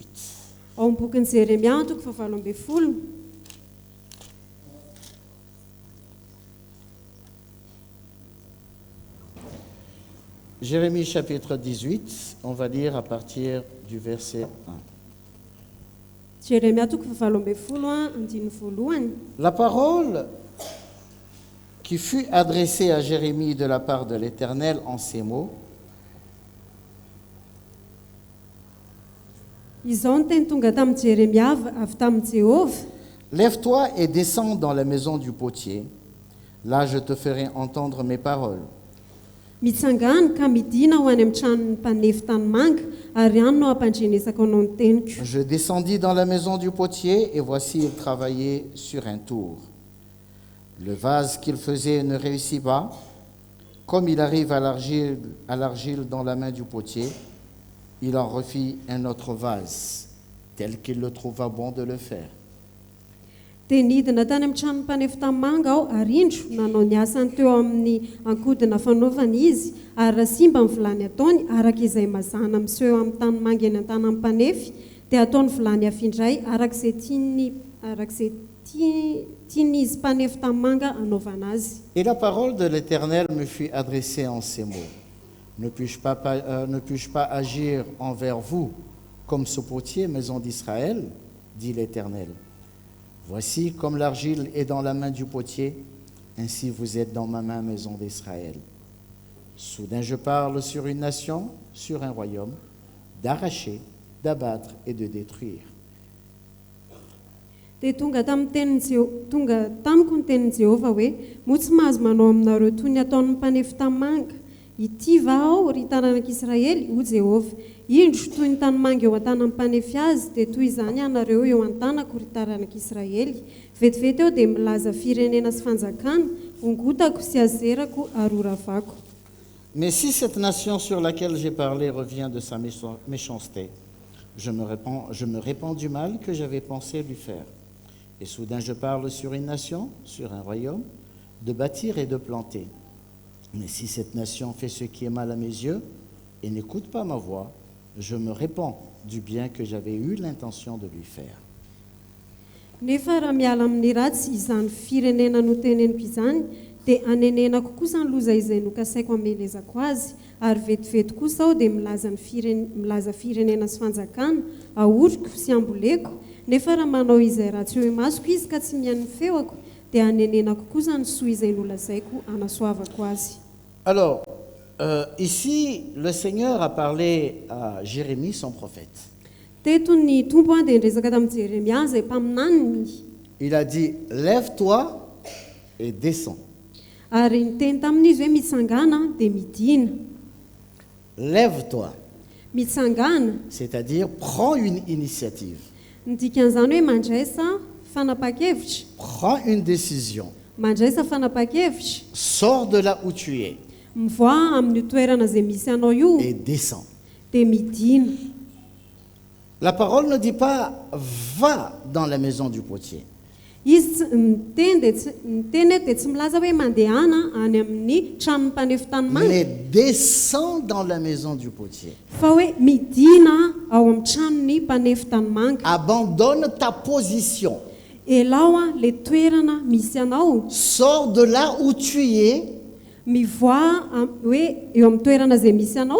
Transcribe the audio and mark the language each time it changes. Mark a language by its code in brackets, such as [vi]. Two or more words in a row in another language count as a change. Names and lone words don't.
[mg] ao amin'ny bokin'i Jeremia toko fahavalo ambin'ny folo. [fr] Jérémie, chapitre 18, on va lire à partir du verset 1. [mg] Jeremia toko fahavalo ambin'ny folo andiny voalohany. [fr] La parole qui fut adressée à Jérémie de la part de l'Éternel en ces mots: [mg] Izao ny teny tonga tamin'i Jeremia avy tamin'i Jehovah. [fr] Lève-toi et descends dans la maison du potier. Là, je te ferai entendre mes paroles. [mg] mitsangana ka midina ho any amin'ny tranon'ny mpanefy tanymanga ary any no ampandrenesako anao ny teniko. [fr] Je descendis dans la maison du potier, et voici, il travaillait sur un tour. Le vase qu'il faisait ne réussit pas. Comme il arrive à l'argile dans la main du potier, il en refit un autre vase, tel qu'il le trouva bon de le faire. [mg] Dia nidina tany amin'ny tranon'ny mpanefy tanymanga aho ary indro nanao ny asany teo amin'ny ankodina fanaovana izy ary raha simba ny vilany ataony araka izay mazana miseho amin'ny tanymanga eny an-tanan'ny mpanefy dia ataony vilany hafindray arak'izay tiany izy mpanefy tanymanga anaovana azy. [fr] Et la parole de l'Éternel me fut adressée en ces mots. Ne puis-je pas agir envers vous comme ce potier, maison d'Israël, dit l'Éternel. Voici, comme l'argile est dans la main du potier, ainsi vous êtes dans ma main, maison d'Israël. Soudain je parle sur une nation, sur un royaume, d'arracher, d'abattre et de détruire. [mg] Dia tonga tamiko ny tenin'i Jehovah hoe moa tsy mahazo manao aminareo toy ny ataon'ny mpanefy tanymanga. Ity va aho ry taranak'Israely, ho Jehovah. Indro toy ny tanymanga eo an-tanan'ny mpanefy azy dia toy izany ianareo eo an-tanako ry taranak'Israely. Vetivety eo dia milaza firenena sy fanjakana, ongotako sy azerako ary horavako. [fr] Mais si cette nation sur laquelle j'ai parlé revient de sa méchanceté, je me répands du mal que j'avais pensé lui faire. Et soudain je parle sur une nation, sur un royaume, de bâtir et de planter. Mais si cette nation fait ce qui est mal à mes yeux et n'écoute pas ma voix, je me répands du bien que j'avais eu l'intention de lui faire. [mg] Nefa raha miala amin'ny ratsy izany firenena noteneniko izany dia anenenako kosa ny loza izay nokasaiko hamelezako azy ary vetivety kosa aho dia milaza firenena sy fanjakana ahoriko sy amboleko. Nefa raha manao izay ratsy eo masoko izy ka tsy mihaino feoko dia anenenako kosa ny soa izay nolazaiko anasoavako azy. [fr] Alors, ici, le Seigneur a parlé à Jérémie, son prophète. [mg] Teto ny tompo dia nresaka tamin'i Jeremia izay mpaminaniny. [fr] Il a dit, lève-toi et descends. [mg] Ary niteny tamin'izy hoe mitsangana dia midina. [fr] Lève-toi, [mg] Mitsangana, [fr] c'est-à-dire prends une initiative, [mg] ny dikan'izany hoe mandraisa fanapa-kevitra. [fr] prends une décision, [mg] Mandraisa fanapa-kevitra, [fr] sors de là où tu es [mg] mivoa amin'ny toerana izay misy anao io [fr] et descends. [mg] dia midina. [fr] La parole ne dit pas, va dans la maison du potier. [mg] Izy miteny dia tsy milaza hoe mandehana any amin'ny tranon'ny mpanefy tanymanga [fr] Mais descends dans la maison du potier. [mg] fa hoe midina ao amin'ny tranon'ny mpanefy tanymanga. [fr] Abandonne ta position. [mg] Elao le toerana misy anao, [fr] Sors de là où tu es [mg] mivoa hoe eo amin'ny toerana izay misy anao